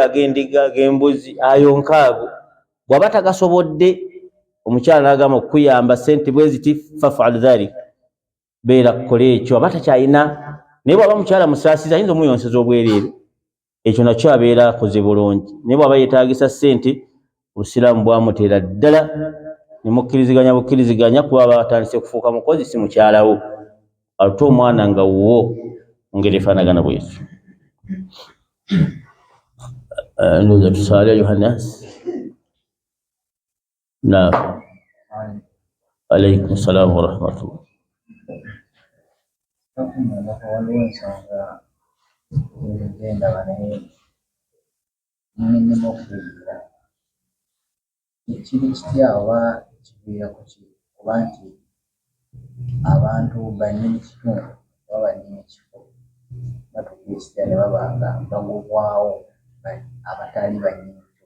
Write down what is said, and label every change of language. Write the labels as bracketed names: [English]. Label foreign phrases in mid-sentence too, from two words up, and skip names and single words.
[Ganda] ag'endiga ag'embuzi ayonke ago bw'aba tagasobodde omukyala n'agamba okukuyamba ssente bwe ziti [Arabic] فافعل ذلك [Ganda] beera kukole ekyo aba takyalina naye bw'aba mukyala musaasizi ayinza omuyonseza obwereere ekyo nakyo abeera akoze bulungi naye bw'aba yeetaagisa ssente obusiraamu bwamuteera ddala ne mukkiriziganya kuba aba atandise kufuuka mukozi si mukyalawo ate omwana nga wuwo ngeri efaanagana bwetyo. Ndowooza tusaale Yohannas. Naam. [Arabic] عليكم السلام ورحمة الله. [Ganda] Waliwo ensonga endaba naye nnina okubuulira ekiri kitya oba kiviirako ki oba nti abantu bannyini kitundu oba bannyini kifo batuukira ne baba nga bagobwawo abatali bannyini